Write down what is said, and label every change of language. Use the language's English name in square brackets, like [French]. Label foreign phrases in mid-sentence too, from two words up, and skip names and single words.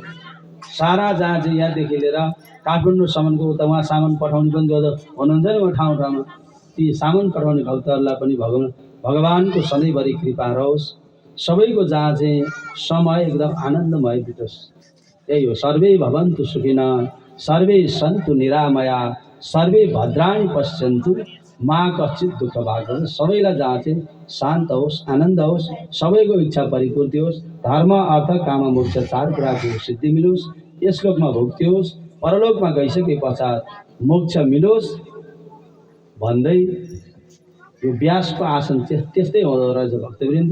[Nepali] सारा जहाँ चाहिँ यहाँदेखि लिएर काठमाडौँसम्मको उता उहाँ सामान पठाउने पनि जो हुनुहुन्छ नि उहाँ ठाउँ ठाउँमा, ती सामान पठाउने भक्तहरूलाई पनि भगवानको सधैँभरि कृपा रहोस्। सबैको जहाँ चाहिँ समय एकदम आनन्दमय बितोस्, यही हो। [Sanskrit] सर्वे भवन्तु सुखिनः, सर्वे सन्तु निरामया, सर्वे भद्राणि पश्यन्तु, मा कश्चित् दुःख भाग। [Nepali] सबैलाई जहाँ चाहिँ शान्त होस्, आनन्द होस्, सबैको इच्छा परिपूर्ति होस्, धर्म अर्थ काम मोक्ष चार कुराको सिद्धि मिलोस्, यस लोकमा भुक्ति होस्, परलोकमा गइसके पश्चात मोक्ष मिलोस् भन्दै यो व्यासको आसन त्यस्तै हुँदो रहेछ भक्तवृन्द।